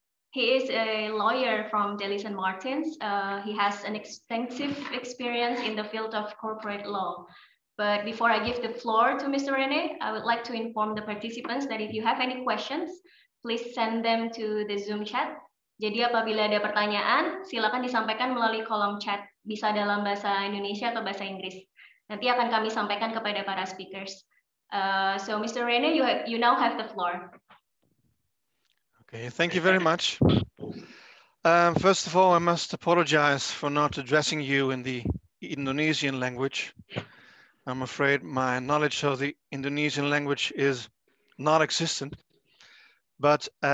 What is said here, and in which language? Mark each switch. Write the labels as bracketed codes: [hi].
[en] He is a lawyer from Delhi St. Martins. He has an extensive experience in the field of corporate law. But before I give the floor to Mr. Rene, I would like to inform the participants that if you have any questions, please send them to the Zoom chat. [id] Jadi apabila ada pertanyaan, silakan disampaikan melalui kolom chat, bisa dalam bahasa Indonesia atau bahasa Inggris. Nanti akan kami sampaikan kepada para speakers. [en] So Mr. Rene, you now have the floor. Okay, thank you very much. First of all, I must apologize for not addressing you in the Indonesian language. I'm afraid my knowledge of the Indonesian language is non-existent, but